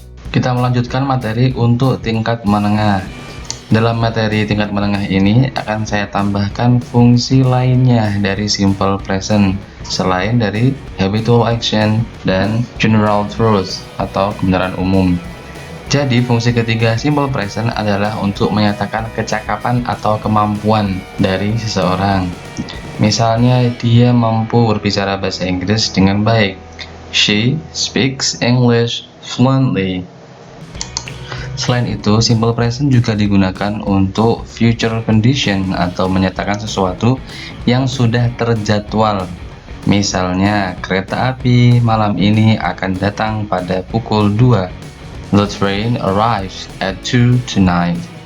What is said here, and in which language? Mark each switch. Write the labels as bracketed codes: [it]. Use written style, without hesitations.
[id] Kita melanjutkan materi untuk tingkat menengah. Dalam materi tingkat menengah ini akan saya tambahkan fungsi lainnya dari simple present selain dari habitual action dan general truth atau kebenaran umum. Jadi fungsi ketiga simple present adalah untuk menyatakan kecakapan atau kemampuan dari seseorang. Misalnya dia mampu berbicara bahasa Inggris dengan baik. [en] She speaks English fluently. [id] Selain itu, simple present juga digunakan untuk future condition atau menyatakan sesuatu yang sudah terjadwal. Misalnya, kereta api malam ini akan datang pada pukul 2. [en] The train arrives at 2 tonight.